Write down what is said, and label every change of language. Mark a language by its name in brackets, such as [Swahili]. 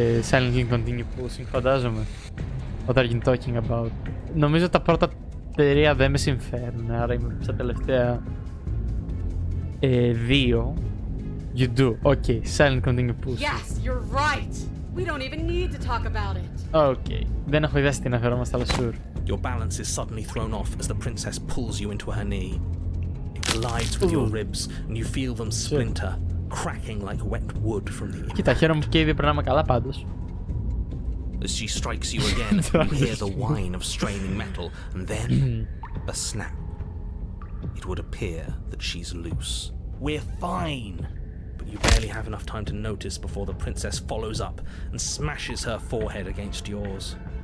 [English] Silently continue pushing, [Greek] φαντάζομαι. [English] What are you talking about? [Greek] Νομίζω τα πρώτα 3 δεν με συμφέρουν, άρα είμαι στα τελευταία 2. [English] You do, okay, silent continue pushing. Yes, you're right. We don't even need to talk about it. [Greek] Okay, δεν έχω ιδέα τι να φερόμαστε, αλλά sure. [English] Your balance is suddenly thrown off as the princess pulls you into her knee. It collides with your ribs and you feel them splinter, cracking like wet wood from the impact. [Greek] Κοίτα, χαίρομαι που και ήδη περνάμε καλά πάντως. [English] As she strikes you again, you hear the whine of straining metal, and then a snap. It would appear that she's loose. We're fine! But you barely have enough time to notice before the princess follows up and smashes her forehead against yours.